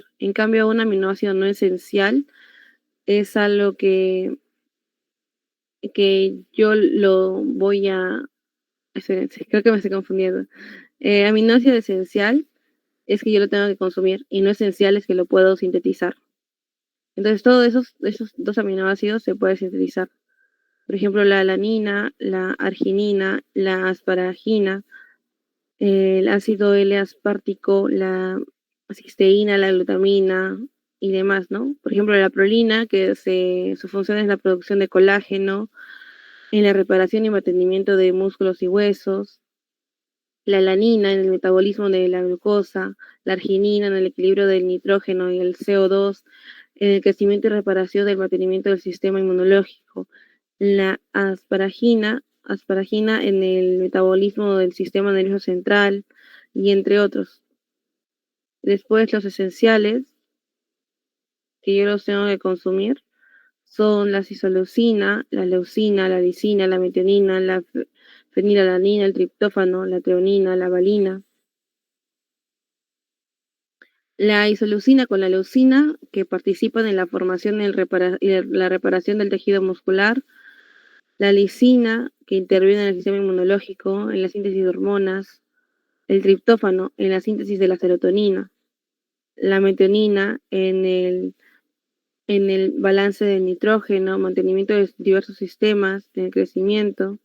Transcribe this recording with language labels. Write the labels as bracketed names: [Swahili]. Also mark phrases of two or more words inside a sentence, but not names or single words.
[Spanish] En cambio, un aminoácido no esencial es algo que yo lo voy a... Espérense, creo que me estoy confundiendo. Aminoácido esencial es que yo lo tengo que consumir y no esencial es que lo puedo sintetizar. Entonces, todos esos dos aminoácidos se pueden sintetizar. Por ejemplo, la alanina, la arginina, la asparagina, el ácido L-aspartico, la cisteína, la glutamina, y demás, ¿no? Por ejemplo, la prolina, su función es la producción de colágeno, en la reparación y mantenimiento de músculos y huesos, la alanina en el metabolismo de la glucosa, la arginina en el equilibrio del nitrógeno y el CO2, en el crecimiento y reparación del mantenimiento del sistema inmunológico, la asparagina en el metabolismo del sistema nervioso central, y entre otros. Después, los esenciales, que yo los tengo que consumir, son la isoleucina, la leucina, la lisina, la metionina, la fenilalanina, el triptófano, la treonina, la valina. La isoleucina con la leucina, que participan en la formación y la reparación del tejido muscular. La lisina, que interviene en el sistema inmunológico, en la síntesis de hormonas. El triptófano, en la síntesis de la serotonina. La metionina, en el balance del nitrógeno, mantenimiento de diversos sistemas, en el crecimiento.